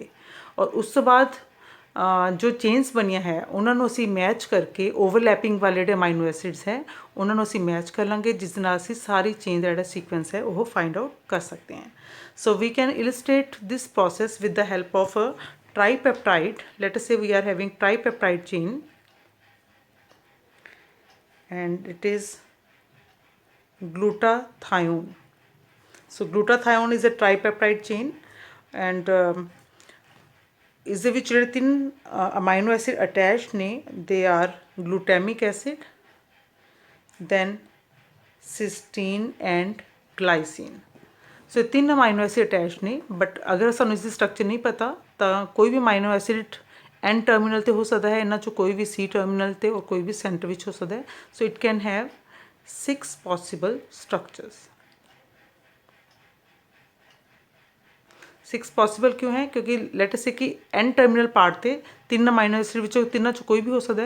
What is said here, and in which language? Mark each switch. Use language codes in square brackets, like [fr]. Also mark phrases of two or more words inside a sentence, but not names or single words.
[pa] ਔਰ ਉਸ ਤੋਂ ਬਾਅਦ ਜੋ ਚੇਨਸ ਬਣੀਆਂ ਹੈ ਉਹਨਾਂ ਨੂੰ ਅਸੀਂ ਮੈਚ ਕਰਕੇ ਓਵਰਲੈਪਿੰਗ ਵਾਲੇ ਜਿਹੜੇ [en] amino acids [pa] ਹੈ ਉਹਨਾਂ ਨੂੰ ਅਸੀਂ ਮੈਚ ਕਰ ਲਾਂਗੇ, ਜਿਸ ਦੇ ਨਾਲ ਅਸੀਂ ਸਾਰੀ ਚੇਨ ਦਾ ਜਿਹੜਾ ਸੀਕੁਐਂਸ ਹੈ ਉਹ [en] find out [pa] ਕਰ ਸਕਦੇ ਹਾਂ। [en] so we can illustrate this process with the help of a tripeptide. Let us say we are having tripeptide chain and it is glutathione. So glutathione is a tripeptide chain and is [pa] ਦੇ ਵਿੱਚ ਜਿਹੜੇ ਤਿੰਨ [en] amino acid attached [pa] ਨੇ, [en] they are glutamic acid, then cysteine and glycine. [pa] ਸੋ ਤਿੰਨ [en] amino acid attach [pa] ਨੇ, ਬਟ ਅਗਰ ਸਾਨੂੰ ਇਸ ਦੀ ਸਟਰਕਚਰ ਨਹੀਂ ਪਤਾ ਤਾਂ ਕੋਈ ਵੀ [en] amino acid N terminal [pa] 'ਤੇ ਹੋ ਸਕਦਾ ਹੈ, ਇਹਨਾਂ 'ਚੋਂ ਕੋਈ ਵੀ [en] C terminal [pa] 'ਤੇ ਔਰ ਕੋਈ ਵੀ ਸੈਂਟਰ ਵਿੱਚ ਹੋ ਸਕਦਾ ਹੈ। [en] so it can have 6 possible structures. [pa] 6 ਪੋਸੀਬਲ ਕਿਉਂ ਹੈ, ਕਿਉਂਕਿ [en] let us say [pa] ਕਿ [en] N terminal part [pa] 'ਤੇ ਤਿੰਨ [en] amino acid [pa] ਵਿੱਚੋਂ ਤਿੰਨਾਂ 'ਚੋਂ ਕੋਈ ਵੀ ਹੋ ਸਕਦਾ ਹੈ।